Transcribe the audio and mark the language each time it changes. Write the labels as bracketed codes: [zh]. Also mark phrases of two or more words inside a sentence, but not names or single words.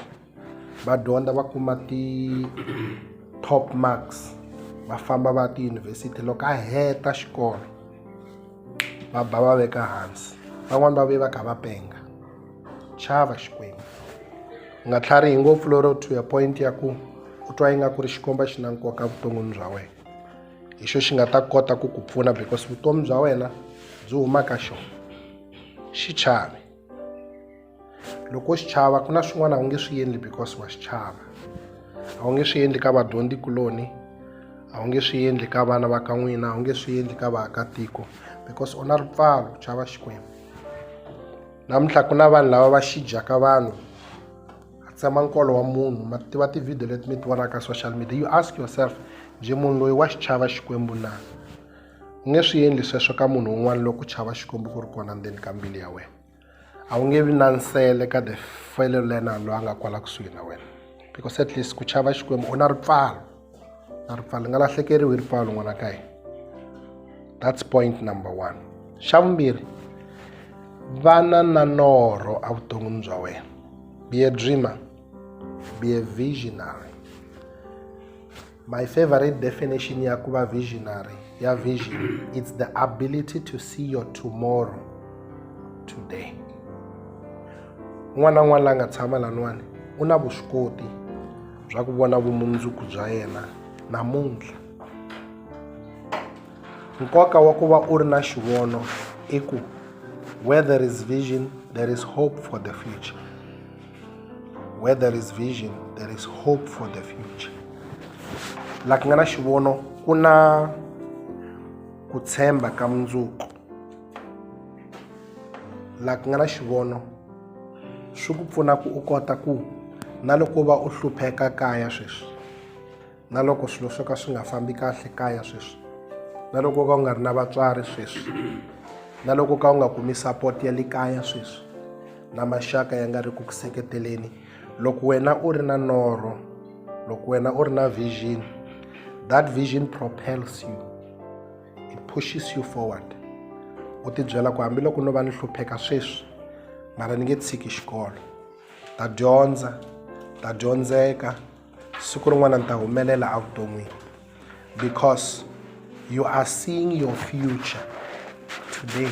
[ts] Va dyondza va kuma [en] top marks. [ts] Va famba va tiyunivhesiti, loko a heta xikolo va ba va veka hansi. Van'wani va ve va kha va penga. Chava Xikwembu. U nga tlharihi ngopfu lero [en] to your point [ts] ya ku u twa ingaku ri Xikwembu xi na nkoka vuton'wini bya wena. Hi xo xi nga ta kota ku ku pfuna because vutomi bya wena byi huma ka xona. Xi chavi. Loko xi chava ku na swin'wana a wu nge swi endli because wa xi chava. A wu nge swi endli ka vadyondzikuloni, a wu nge swi endli ka vana va ka n'wina, a wu nge swi endli ka vaakatiko because u na ripfalo, chava Xikwembu. Namuntlha ku na vanhu lava va xi dyaka vanhu. A tsema nkolo wa munhu, ma tiva ti-video leti mi ti vonaka ka [en] social media. You ask yourself, [ts] je munhu loyi wa xi chava Xikwembu na? U nge swi endli sweswo ka munhu un'wana loko chava Xikwembu ku ri kona ndzeni ka mbilu ya wena. A wu nge vi na nsele ka [en] the fellow learner [ts] loyi a nga kwala kusuhi na wena. [en] Because at least [ts] ku chava Xikwembu u na ripfalo. Na ripfalo, nga lahlekeriwi hi ripfalo n'wana ka hina. [en] That's point number 1. [ts] Xa vumbirhi, vana na norho a vuton'wini bya wena. [en] Be a dreamer. Be a visionary. My favorite definition [ts] ya ku va [en] visionary, ya vision, it's the ability to see your tomorrow today. [ts] N'wana n'wana la nga tshama laniwani u na vuswikoti bya ku vona vumundzuku bya yena namuntlha. Nkoka wa ku va u ri na xivono i ku [en] where there is vision, there is hope for the future. Where there is vision, there is hope for the future. [ts] La ku nga na xivono ku na ku tshemba ka mundzuku. La ku nga na xivono swi ku pfuna ku u kota ku na loko va u hlupheka kaya sweswi, na loko swilo swo ka swi nga fambi kahle kaya sweswi, na loko ka u nga ri na vatswari sweswi, na loko ka u nga kumi support ya le kaya sweswi, na maxaka ya nga ri ku seketeleni, loko wena u ri na norho, loko wena u ri na vision, [en] that vision propels you, it pushes you forward. [ts] U ti byela ku hambiloko no va ni hlupheka sweswi, mara ni nge tshiki xikolo, ta dyondza, ta dyondzeka, siku rin'wana ni ta humelela evuton'wini. [en] Because you are seeing your future today.